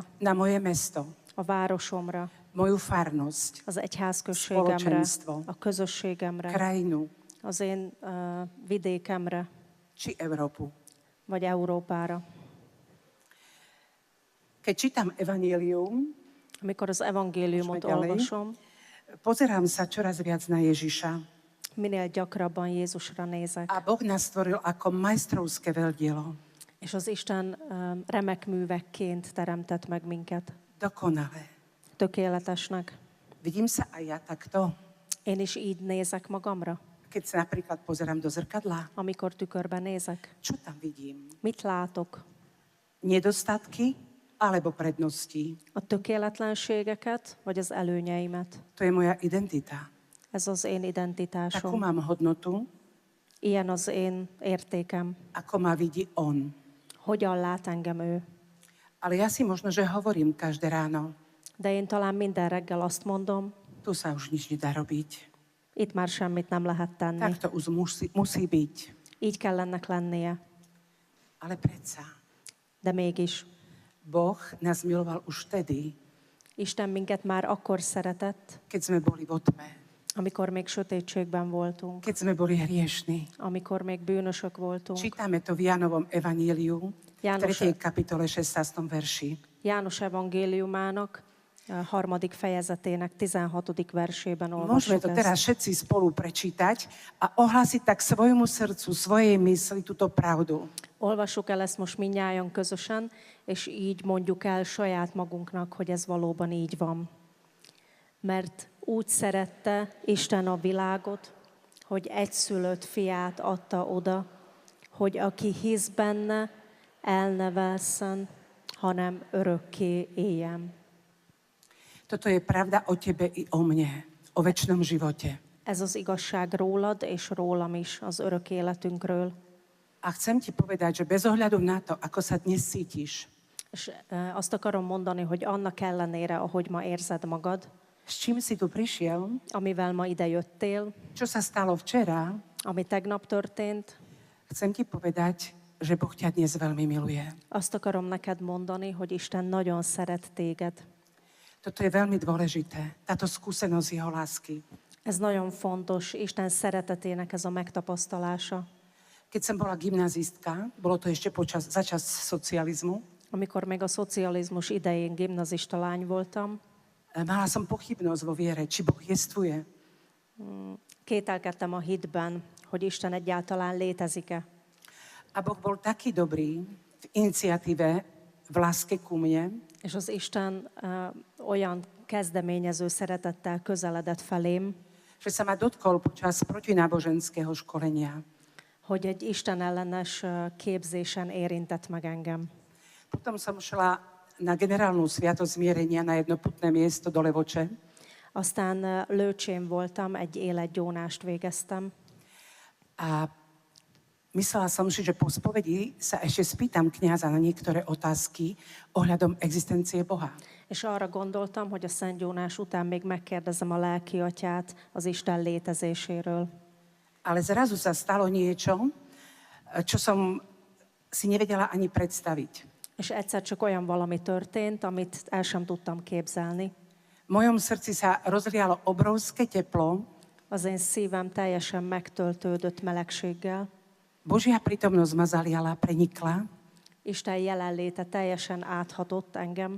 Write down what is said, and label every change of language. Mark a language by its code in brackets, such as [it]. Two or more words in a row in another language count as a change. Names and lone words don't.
[sk] na moje mesto, [hu] a városomra, [sk] moju farnosť, [hu] az egyházközségemre, [sk] Spoločenstvo. [hu] a közösségemre, [sk] krajinu [hu] az én vidékemre, [sk] či Európu. [hu] vagy Európára. [sk] Keď čítam evanjelium, [hu] Amikor az evangéliumot Most megy elej. olvasom, [sk] pozerám sa čoraz viac na Ježiša. [hu] minél gyakrabban Jézusra nézek. [sk] A Boh nás stvoril ako majstrovské veľdielo. [hu] És az Isten remek művekként teremtett meg minket. [sk] Dokonale. [hu] Tökéletesnek. [sk] Vidím sa aj ja takto, [hu] Én is így nézek magamra, [sk] keď sa napríklad pozerám do zrkadla. [hu] amikor tükörben nézek. [sk] Čo tam vidím? [hu] Mit látok? [sk] Nedostatky alebo prednosti? [hu] A tökéletlenségeket, vagy az előnyeimet? [sk] To je moja identita. [hu] Ez az én [sk] Takú [hu] identitásom. [sk] mám hodnotu, [hu] Ilyen az én értékem. [sk] ako ma vidí on. [hu] Hogyan lát engem ő? [sk] Ale ja si možno, že hovorím každé ráno, [hu] De én talán minden reggel azt mondom, [sk] tu sa už nič nedá robiť. [hu] itt már semmit nem lehet tenni. [sk] Tak to už musí byť. [hu] Így kell ennek lennie. [sk] Ale predsa, [hu] De mégis [sk] Boh nás miloval už vtedy, [hu] Isten minket már akkor szeretett, [sk] keď sme boli vo tme, [hu] amikor még sötétségben voltunk, [sk] keď sme boli hriešní. [hu] amikor még bűnösök voltunk. [sk] Čítame to v Jánovom evaníliu, v [hu] János- [sk] 3. kapitole 16. verši. [hu] János evangéliumának 3. fejezetének 16. versében [sk] Môžeme [hu] olvassuk [sk] to teraz [hu] ezt. [sk] všetci spolu prečítať a ohlásiť tak svojmu srdcu, svojej mysli túto pravdu. [hu] Olvassuk el ezt most mindnyájan közösen, és így mondjuk el saját magunknak, hogy ez valóban így van. Mert úgy szerette Isten a világot, hogy egyszülött fiát adta oda, hogy aki hisz benne, el ne vesszen, hanem örökké éljen. [sk] Toto je pravda o tebe i o mne, o večnom živote. [hu] Ez az igazság rólad és rólam is, az örök életünkről. [sk] A chcem ti povedať, že bez ohľadu na to, ako sa dnes cítiš, [hu] És azt akarom mondani, hogy annak ellenére, ahogy ma érzed magad, [sk] s čím si tu prišiel, [hu] amivel ma ide jöttél, [sk] čo sa stalo včera, [hu] ami tegnap történt, [sk] chcem ti povedať, že Boh ťa dnes veľmi miluje. [hu] azt akarom neked mondani, hogy Isten nagyon szeret téged. [sk] Toto je veľmi dôležité, táto skúsenosť jeho lásky. [hu] Ez nagyon fontos, Isten szeretetének ez a megtapasztalása. [sk] Keď som bola gymnazistka, bolo to ešte za čas socializmu, [hu] Amikor még a szocializmus idején gimnazista lány voltam, [sk] mala som pochybnosť vo viere, či Boh jestvuje. [hu] kételkedtem a hitben, hogy Isten egyáltalán létezik-e. [sk] A Boh bol taký dobrý v iniciatíve, v láske ku mne, [hu] És az Isten olyan kezdeményező szeretettel közeledett felém, [sk] že sa ma dotkol počas protináboženského školenia. [hu] hogy egy Isten ellenes képzésen érintett meg engem. [sk] Potom som šla na generálnu sviatosť zmierenia na jedno putné miesto do Levoče. [hu] Aztán Lőcsén voltam, egy életgyónást végeztem, [sk] A myslela som si, že po spovedi sa ešte spýtam kňaza na niektoré otázky ohľadom existencie Boha. [hu] és arra gondoltam, hogy a szentgyónás után még megkérdezem a lelki atyát az Isten létezéséről. [sk] Ale zrazu sa stalo niečo, čo som si nevedela ani predstaviť. [hu] És egyszer csak olyan valami történt, amit el sem tudtam képzelni. [sk] V mojom srdci sa rozlialo obrovské teplo, [hu] Az én szívem teljesen megtöltődött melegséggel. [sk] Božia prítomnosť ma zaliala, prenikla [hu] Isten jelenléte teljesen áthatott engem,